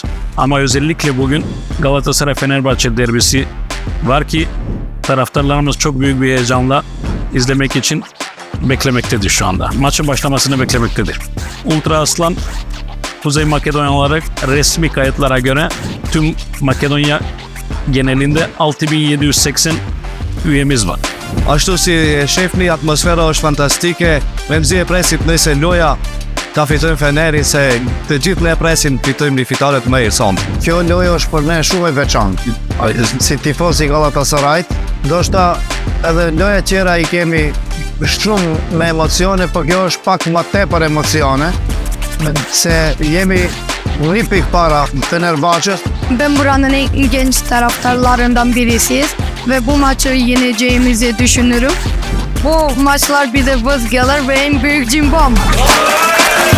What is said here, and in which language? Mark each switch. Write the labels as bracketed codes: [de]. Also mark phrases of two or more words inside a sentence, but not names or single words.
[tr] Ama özellikle bugün Galatasaray-Fenerbahçe derbisi var ki taraftarlarımız çok büyük bir heyecanla izlemek için beklemektedir şu anda. Maçın başlamasını beklemektedir. Ultra Aslan Kuzey Makedonya olarak resmi kayıtlara göre tüm Makedonya genelinde 6780 üyemiz var. [sq] Ashtu si e shefni, atmosfera është fantastike, me mzi e presit nëse loja ta fitojmë Fenerin, se të gjithë ne presin fitojmë një fitare të mirë sonë. Kjo lojë është për ne shumë e veçantë. Si tifoz i Galatasarayt, ndoshta edhe loja tjera i kemi shumë me emocione, por kjo është pak më tepër emocione, se jemi një pikë para Fenerbahçe's. [tr] Ben buranın en genç taraftarlarından birisiyiz ve bu maçı yeneceğimizi düşünürüm. Bu maçlar bize vız gelir ve en büyük cimbom.